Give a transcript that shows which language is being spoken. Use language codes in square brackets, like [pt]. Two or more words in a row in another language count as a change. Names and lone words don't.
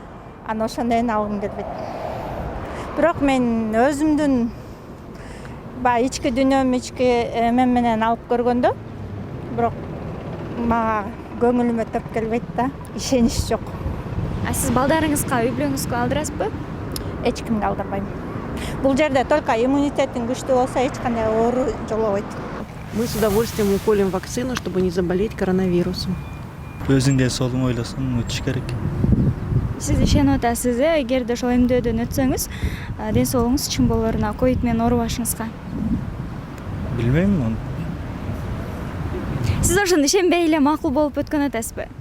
[ky] Анан ошондон алгым келбейт. Бирок мен өзүмдүн ички дүйнөм, ички эмем менен алып көргөндө, бирок мага көңүлүмө топ келбейт да. Ишенич жок. Сиз балдарыңызга, үй бүлөңүзгө алдырасызбы? Эч кимге алдырбайм. Бул жерде только иммунитетин күчтүү болсо эч кандай оору жолобойт. [ru] Мы с удовольствием уколем вакцину, чтобы не заболеть коронавирусом. [ky] Өзүңдө солун ойлосоң өтүш керек. Сиз ишенип атасыз, эгерде ошол эмдөөдөн өтсөңүз, ден соолугуңуз чың болоруна, ковид менен оорубашыңызга. Билбейм аны. Сиз ошондо ишенбей эле макул болуп өткөн атасызбы?